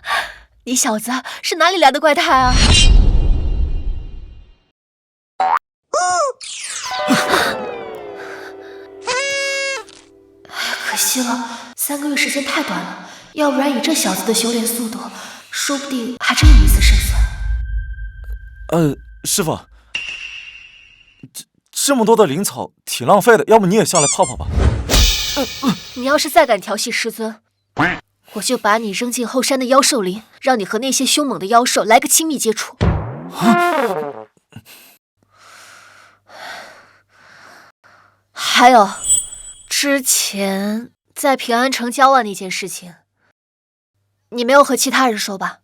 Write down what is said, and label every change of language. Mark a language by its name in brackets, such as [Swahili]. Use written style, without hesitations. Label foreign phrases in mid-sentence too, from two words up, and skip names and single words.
[Chinese] 你小子是哪裡來的怪胎啊？可惜了，3個月時間太短了，要不然以這小子的修煉速度，說不定還真有一絲勝算。師傅，這麼多的靈草挺浪費的，要不你也下來泡泡吧？你要是再敢調戲師尊，我就把你扔進後山的妖獸林，讓你和那些兇猛的妖獸來個親密接觸。還有，之前在平安城交換那件事情，你沒有和其他人說吧？